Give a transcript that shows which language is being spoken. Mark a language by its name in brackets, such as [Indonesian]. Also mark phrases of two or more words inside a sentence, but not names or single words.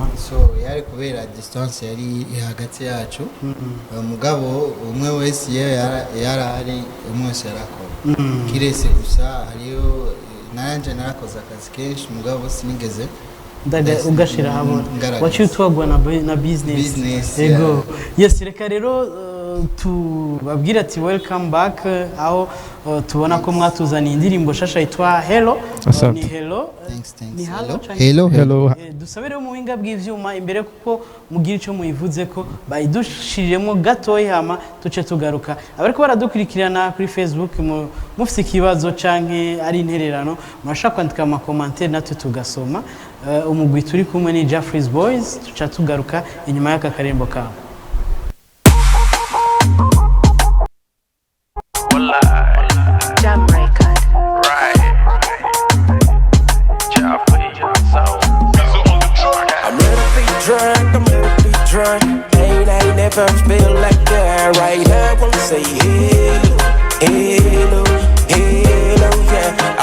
[Rundi] so yari kubera distance yari hagati yacu mugabo umwe wese yari umwe wese yarakora kirese gusa hariyo nanje narakoze akazi kenshi mugabo sinigeze ugashira hamwe wacitwagwa na business yego yes reka rero tubabwira ati [English] welcome back [Rundi] aho tubona ko mwatuzaniye indirimbo shasha yitwa Hello ni Hello ni Hello dusabire mu winga bw'ivyuma imbere kuko mugira ico muyivuze ko bayidushiriyemo gatoyi hama tuce tugaruka abariko baradukurikirana kuri Facebook mufite ikibazo canke ari intererano murashaka kwandika ama commentaire natwe tugasoma umugwi turi kumwe ni Jeffries Boys tuca tugaruka inyuma y'aka karembo kawe [English] Jam record. I'm ready to be drunk. Ain't never feel like that. Right now, I wanna say hello, yeah.